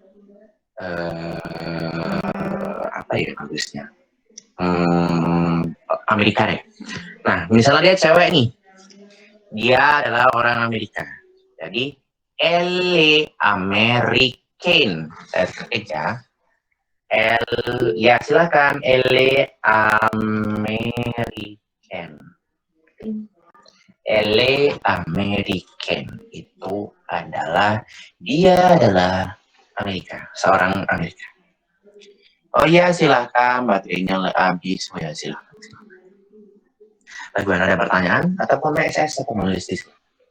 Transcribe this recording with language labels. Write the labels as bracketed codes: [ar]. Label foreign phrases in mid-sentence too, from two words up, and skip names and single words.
[id] Apa ya bagusnya? Amerika deh. Nah, misalnya dia cewek nih, dia adalah orang Amerika. [fr] Jadi, elle American. [id] Saya ketik ya. Ya silakan, [fr] elle American. Elle American [id] itu adalah dia adalah Amerika, seorang Amerika. Oh iya silakan, baterainya habis. Oh ya silakan. Bagaimana, ada pertanyaan atau PMSS atau menulis di sini?